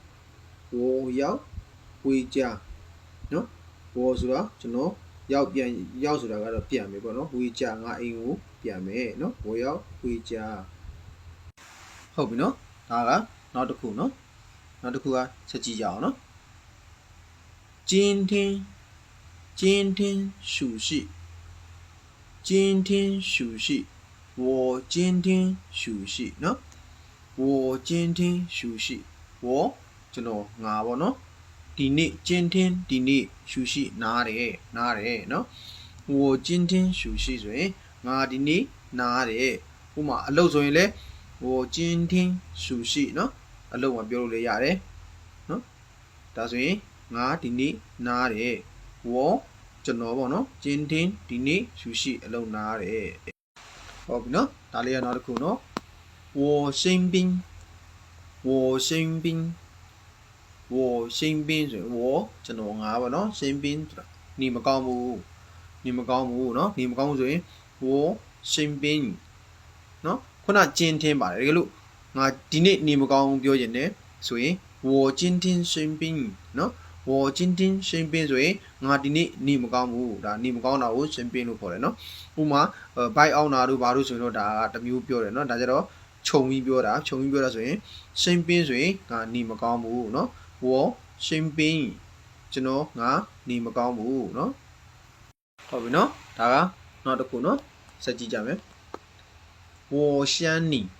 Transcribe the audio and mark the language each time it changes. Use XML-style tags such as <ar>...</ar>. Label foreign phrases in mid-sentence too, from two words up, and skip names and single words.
<my>နော်ဝေါ်ဆိုတာကျွန်တော်ရောက်ဆိုတာကတော့ပြန်မယ်ပေါ့နော်ဝေကြငါအိမ်ကိုပြန်မယ်နော်ဝေါ်ရောက်ဝေကြဟုတ်ပြီနော်ဒါကနောက်တစ်ခုနော်နောက်တစ်ခုကဆက်ကြည့်ကြအောင်နော်</my> <zh>今天休息我今天休息</zh> <my>နော်</my> <zh>我今天休息</zh> <my>我ကျွန်တော်ငါပေါ့နော်ဒီနေ့今天ဒီနေ့ 休息နားတယ်နော်</my> <zh>我今天休息</zh> <my>ဆိုရင်ငါဒီနေ့နားတယ်ဥပမာအလုပ်ဆိုရင်လည်း</my> <zh>我今天休息</zh> <my>နော်အလုပ်မှာပြောလို့လည်းရတယ်နော်ဒါဆိုရင်ငါဒီနေ့နားတယ်我ကျွန်တော်ပေါ့နော်今天ဒီနေ့休息အလုပ်နားတယ်ဟုတ်ပြီနော်ဒါလေးကနောက်တစ်ခုနော်</my> <zh>我生病</zh> <my>ဆို ရင်我ကျွန်တော်ငါပေါ့နော်生病ဆိုတာနေမကောင်းဘူးနော်နေမကောင်းဘူးဆိုရင်</my> <zh>我生病</zh> <my>နော်ခုန今天ပါတယ်တကယ်လို့ငါ ဒီနေ့နေမကောင်းဘူးပြောချင်တယ်ဆိုရင်</my> <zh>我今天生病</zh> <my>နော်</my> <zh>我今天生病</zh> <my>ဆိုရင်ငါဒီနေ့နေမကောင်းဘူးဒါနေမကောင်းတာကို生病လို့ခေါ်တယ်နော်ဥပမာဘိုက်အောင်တာတို့ဘာလို့ဆိုရင်တော့ဒါကတစ်မျိုးပြောတယ်နော်ဒါကြတော့ခြုံပြီးပြောတာဆိုရင်生病ဆိုရင်ငါနေမကောင်းဘူးနော်</my> <zh>我生病</zh> <my>ကျွန်တော်ငါနေမကောင်းဘူးနော်ဟုတ်ပြီနော်ဒါကနောက်တစ်ခုနော်ဆက်ကြည့်ကြမယ်</my> <zh>我想你</zh>